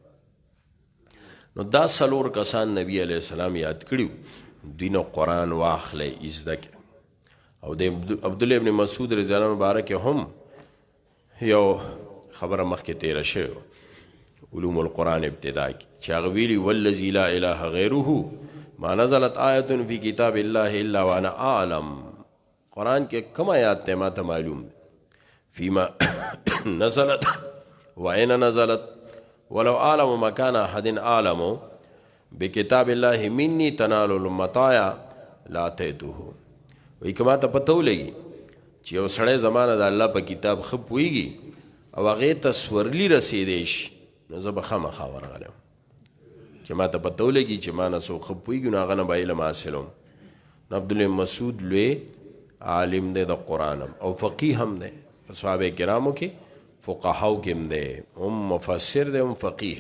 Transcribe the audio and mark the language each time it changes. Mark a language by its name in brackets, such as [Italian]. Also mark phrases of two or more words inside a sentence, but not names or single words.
[Pashto] نو دا څلور کسان نبی [Arabic] علیه السلام [Pashto] یاد کړي دوی نه قرآن واخلی زده کړي. او د عبدالله ابن مسعود [Arabic] رضی الله عنه [Pashto] مبارک هم یو خبره مخکې تیره شوې [Arabic] علوم القرآن [Pashto] ابتدا کې چې هغه ویلي [Arabic] والذي لا اله غیره ما نزلت آیة فی کتاب الله الا وانا اعلم. [Pashto] قرآن کې کوم آیات ته ما ته معلوم [Arabic] فیما نزلت وعین نزلت ولو اعلم مکان احد اعلم بکتاب الله منی تنال المطایا لا تیتوه. [Pashto] وی که ما ته پته ولګي چې یو سړی زمانه د الله په کتاب ښه پوهېږي او هغې ته سورلي رسېدی شي، نو زه به خامخا ورغلم چې ما ته پته ولګي چې ما نه څوک ښه پوهېږي، نو هغه نه به علم حاصلوم. نو عبدالله مسعود لوی عالم دی د قرآن او فقیه هم دی، صحابه کرامو کې فقهاو کې هم دی، هم مفسر دی هم فقیه.